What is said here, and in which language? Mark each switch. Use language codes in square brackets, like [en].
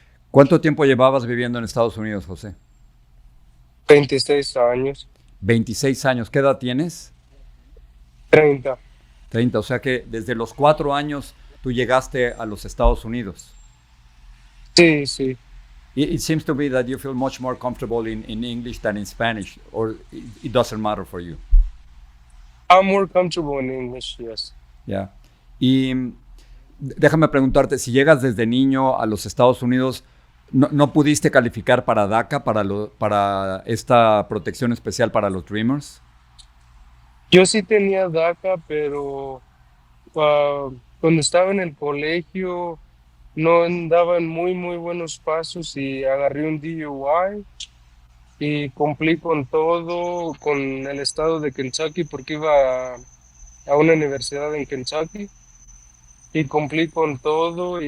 [es] ¿Cuánto tiempo llevabas viviendo en Estados Unidos, José? 26 años. 26 años. ¿Qué edad tienes? 30. 30. O sea que desde los 4 años tú llegaste a los Estados Unidos. Sí, sí. [en] It seems to be that you feel much more comfortable in English than in Spanish, or it doesn't matter for you. I'm more comfortable in English, yes. [es] Ya. Y déjame preguntarte, si llegas desde niño a los Estados Unidos, ¿no pudiste calificar para DACA, para esta protección especial para los Dreamers? Yo sí tenía DACA, pero cuando estaba en el colegio no andaba en muy, muy buenos pasos y agarré un DUI y cumplí con todo, con el estado de Kentucky, porque iba a una universidad en Kentucky y cumplí con todo.